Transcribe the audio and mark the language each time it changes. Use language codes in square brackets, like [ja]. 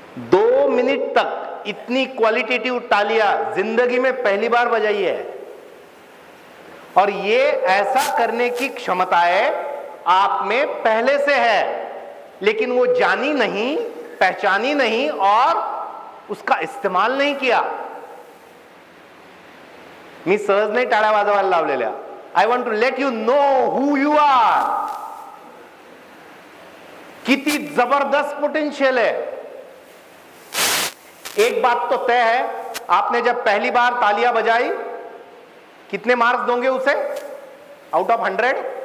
[hi] 2 minute तक इतनी qualitative तालियां जिंदगी में पहली बार बजाई है, और ये ऐसा करने की क्षमता है आप में पहले से है. लेकिन वो जानी नहीं, पहचानी नहीं और उसका इस्तेमाल नहीं किया. [mr] मी सहज नाही टाळ्या वाजवायला लावलेल्या. [en] I want to let you know who you are. [mr] किती जबरदस्त पोटेंशियल है. [hi] एक बात तो तय है, आपने जब पहली बार तालियां बजाई, कितने मार्क्स दोगे उसे आउट ऑफ 100?